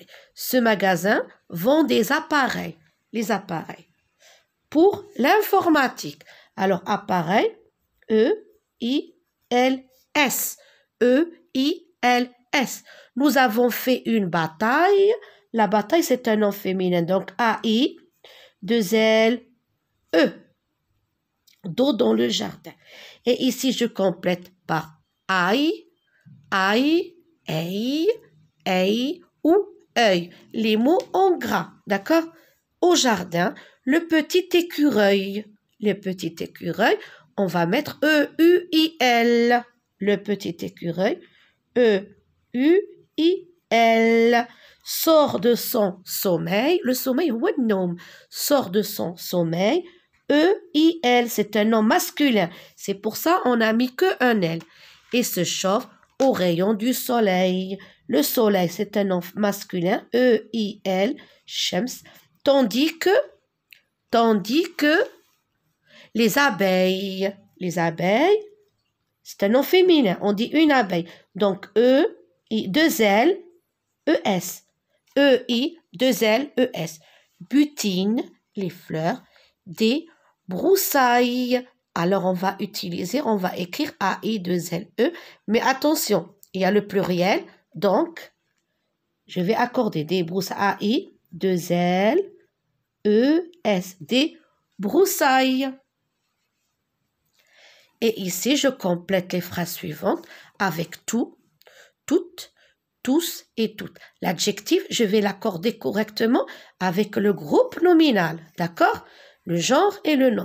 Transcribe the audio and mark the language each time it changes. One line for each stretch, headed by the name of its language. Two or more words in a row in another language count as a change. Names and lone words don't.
French: Ce magasin vend des appareils. Les appareils. Pour l'informatique. Alors, appareil, E-I-L-S. E-I-L-S. Nous avons fait une bataille. La bataille, c'est un nom féminin. Donc, A-I, 2-L-E. Dos dans le jardin. Et ici, je complète par aïe, aïe, aïe, aïe ou œil. Les mots en gras, d'accord? Au jardin, le petit écureuil. Le petit écureuil, on va mettre E-U-I-L. Le petit écureuil, E-U-I-L. Sort de son sommeil. Le sommeil, sort de son sommeil. E-I-L, c'est un nom masculin. C'est pour ça qu'on n'a mis que un L. Et se chauffe au rayon du soleil. Le soleil, c'est un nom masculin. E-I-L, Shams. Tandis que les abeilles, c'est un nom féminin. On dit une abeille. Donc, E-I, 2-L, E-S. E-I, 2-L, E-S. Butine, les fleurs, des broussailles. Alors, on va écrire A-I-2-L-E. Mais attention, il y a le pluriel. Donc, je vais accorder des broussailles. A-I-2-L-E-S. Des broussailles. Et ici, je complète les phrases suivantes avec tout, toutes, tous et toutes. L'adjectif, je vais l'accorder correctement avec le groupe nominal. D'accord? Le genre et le nombre.